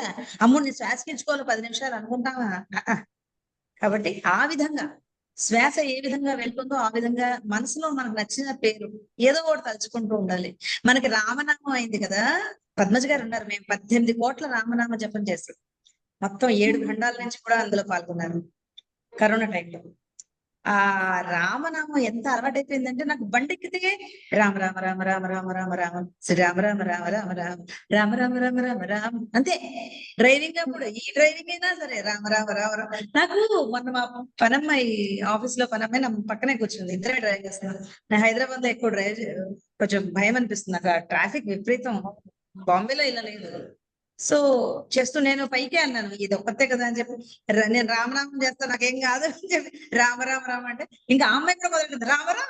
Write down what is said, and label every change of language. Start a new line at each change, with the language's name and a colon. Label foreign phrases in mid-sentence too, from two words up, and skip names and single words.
Telugu: అమ్మో నేను శ్వాస పీల్చుకోవాలి 10 నిమిషాలు అనుకుంటామా? కాబట్టి ఆ విధంగా శ్వాస ఏ విధంగా వెళ్తుందో ఆ విధంగా మనసులో మనకు నచ్చిన పేరు ఏదో ఒకటి తలుచుకుంటూ ఉండాలి. మనకి రామనామం అయింది కదా, పద్మజ గారు ఉన్నారు, మేము 18 కోట్ల రామనామ జపం చేస్తాం. మొత్తం 7 ఖండాల నుంచి కూడా అందులో పాల్గొన్నారు కరోనా టైంలో. ఆ రామనామం ఎంత అలవాటైపోయిందంటే నాకు బండెక్కితే రామ రామ రామ రామ రామ రామ రామ శ్రీరామ రామ రామ రామ రామ రామ రామ రామ రామ రామ అంతే. డ్రైవింగ్ అప్పుడు ఈ డ్రైవింగ్ అయినా సరే రామ రామ రామ రామ. నాకు మొన్న మా పనమ్మాయి ఆఫీస్ లో పనమ్మాయి నా పక్కనే కూర్చుంది, ఇద్దరే డ్రైవ్ చేస్తున్నాను. నేను హైదరాబాద్ లో ఎక్కువ డ్రైవ్ కొంచెం భయం అనిపిస్తుంది నాకు, ట్రాఫిక్ విపరీతం. బాంబేలో ఇలా లేదు. సో చేస్తూ నేను పైకే అన్నాను ఇది ఒక్కతే కదా అని చెప్పి, నేను రామనామం చేస్తా నాకేం కాదు అని చెప్పి రామ రామ రామ అంటే ఇంకా ఆ అమ్మాయి కూడా మొదలెట్టింది రామ రామ.